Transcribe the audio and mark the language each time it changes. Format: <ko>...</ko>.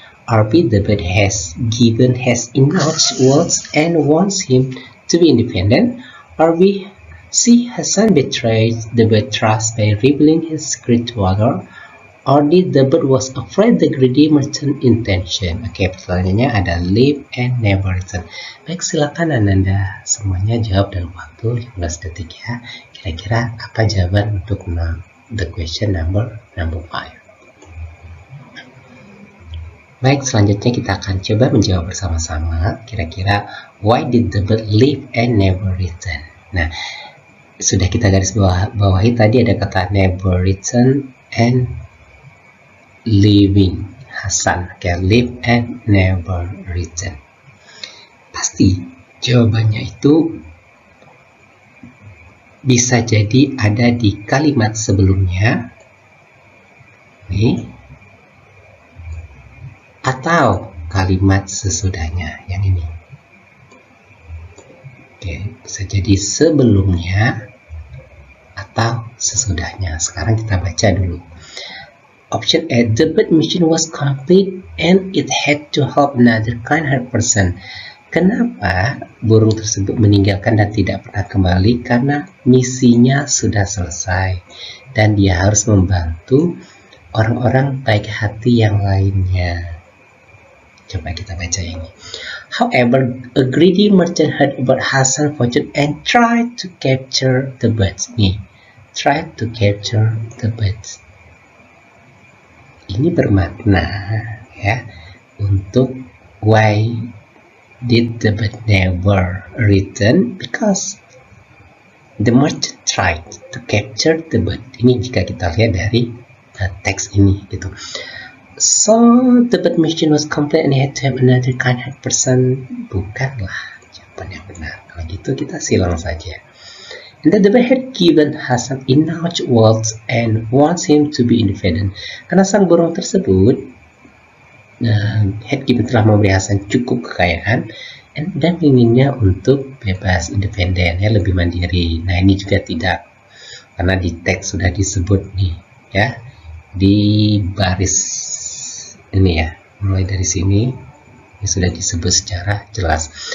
<en>Or B, the bird has enough wealth and wants him to be independent. Or B, C, Hasan betrayed the bird trust by revealing his secret to other. Or D, the bird was afraid the greedy merchant intention.</en> <id>Oke, pertanyaannya ada</id> <en>leave and never return.</en> <id>Baik, silakan Anda semuanya jawab dalam waktu 15 detik, ya. Kira-kira apa jawaban untuk</id> <en>the question number 5?</en> <id>Baik, selanjutnya kita akan coba menjawab bersama-sama. Kira-kira</id> <en>why did the bird leave and never return?</en> <id>Nah, sudah kita garis bawahi tadi ada kata</id> <en>never return and leaving Hasan.</en> <id>Oke,</id> <en>leave and never return.</en> <id>Pasti jawabannya itu bisa jadi ada di kalimat sebelumnya nih, atau kalimat sesudahnya yang ini. Oke, bisa jadi sebelumnya atau sesudahnya. Sekarang kita baca dulu.</id> <en>Option A, the bird mission was complete and it had to help another kind-hearted person.</en> <id>Kenapa burung tersebut meninggalkan dan tidak pernah kembali? Karena misinya sudah selesai dan dia harus membantu orang-orang baik hati yang lainnya. Coba kita baca ini.</id> <en>However, a greedy merchant heard about Hasan's fortune and tried to capture the birds.</en> <id>Nih,</id> <en>tried to capture the birds.</en> <id>Ini bermakna, ya, untuk</id> <en>why did the bird never return? Because the merchant tried to capture the bird.</en> <id>Ini jika kita lihat dari teks ini gitu.</id> <en>So the bird mission was complete and he had to have another kind-hearted person.</en> <id>Bukanlah jawaban yang benar. Kalau gitu kita silang saja.</id> <en>And that the bird had given Hasan enough wealth and wants him to be independent.</en> <id>Karena sang burung tersebut</id> <en>had given</en> <id>telah memberi Hasan cukup kekayaan dan inginnya untuk bebas, independen, ya, lebih mandiri. Nah, ini juga tidak, karena di teks sudah disebut nih, ya, di baris ini, ya, mulai dari sini ini sudah disebut secara jelas.</id>